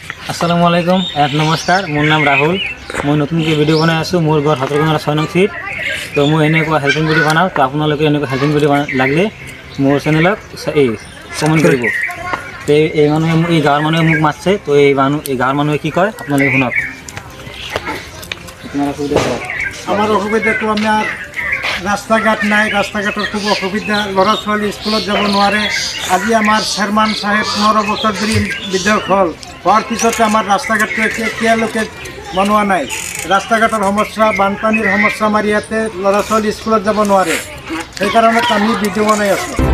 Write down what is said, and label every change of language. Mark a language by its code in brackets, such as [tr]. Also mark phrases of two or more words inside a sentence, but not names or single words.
[ar] السلام عليكم [as] নমস্কাৰ মোৰ নাম ৰাহুল মই নতুনকৈ ভিডিঅ' বনাই আছোঁ মোৰ ঘৰ হাতৰগঞ্জৰ 6 নং সিট তো মই এনেকুৱা [en] helping video' [as] বনাওঁ তো আপোনালোকে এনেকুৱা [en] helping video' [as] লাগিলে মোৰ চেনেলক কমেণ্ট কৰিব তো এই মানুহে এই গাঁৱৰ মানুহে মোক মাতছে তো এই গাঁৱৰ মানুহে কি কয় আপোনালোকে শুনক [bn] আমার অসুবিধাটো আমার রাস্তাঘাট নাই, রাস্তাঘাটের খুব অসুবিধা, [as] ল'ৰা ছোৱালী স্কুলত যাব নোৱাৰে। আজি আমাৰ চেয়াৰমান সাহেব 15 বছৰ ধৰি বিধায়ক হোৱাৰ পিছতে আমাৰ ৰাস্তাঘাটটো এতিয়ালৈকে বনোৱা নাই। ৰাস্তাঘাটৰ সমস্যা, বানপানীৰ সমস্যা, আমাৰ ইয়াতে ল'ৰা ছোৱালী স্কুলত যাব নোৱাৰে। সেইকাৰণে আমি ভিডিঅ' বনাই আছোঁ।